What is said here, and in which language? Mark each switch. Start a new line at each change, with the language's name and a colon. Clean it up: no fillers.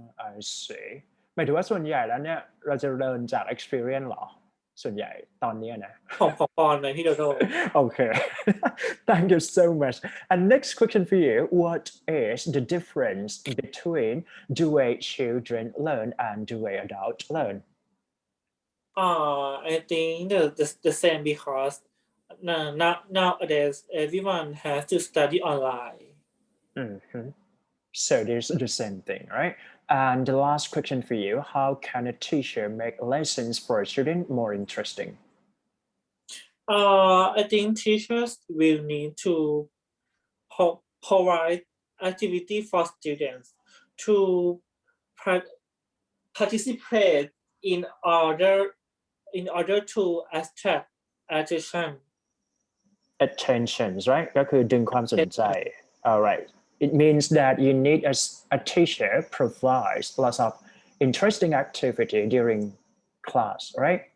English: I see
Thai: หมายถึงว่าส่วนใหญ่แล้วเนี่ยเราจะเรียนจาก experience หรอส่วนใหญ่ตอนนี้นะ ของปอนไหมพี่โดโด
English: Okay thank you so much and next question for you what is the difference between the way children learn and the way adults learn I think the same because nowadays everyone has to study online. So there's the same thing, right? And the last question for you, how can a teacher make lessons for a student more interesting? I think teachers will need to provide activity for students to participate in order to attract attention. Attentions, right?
Thai: ก็คือดึงความสนใจ
English: Alright. It means that you need a teacher provides lots of interesting activity during class, right?